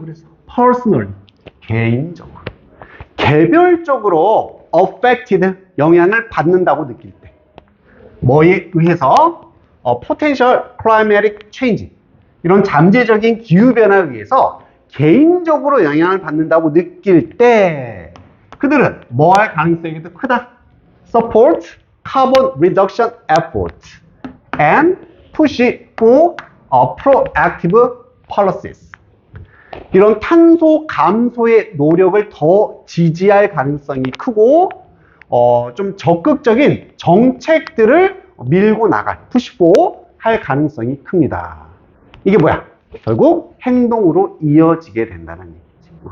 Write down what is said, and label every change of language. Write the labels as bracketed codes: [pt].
[ko] 그래서 personal, 개인적으로, 개별적으로 affected, 영향을 받는다고 느낄 때, 뭐에 의해서 [en] potential climatic change, [ko] 이런 잠재적인 기후변화에 의해서 개인적으로 영향을 받는다고 느낄 때 그들은 뭐 할 가능성이 더 크다? [en] support carbon reduction effort and push for proactive policies. [ko] 이런 탄소 감소의 노력을 더 지지할 가능성이 크고, 좀 적극적인 정책들을 밀고 나갈, [en] push for [ko] 할 가능성이 큽니다. 이게 뭐야? 결국 행동으로 이어지게 된다는 얘기지.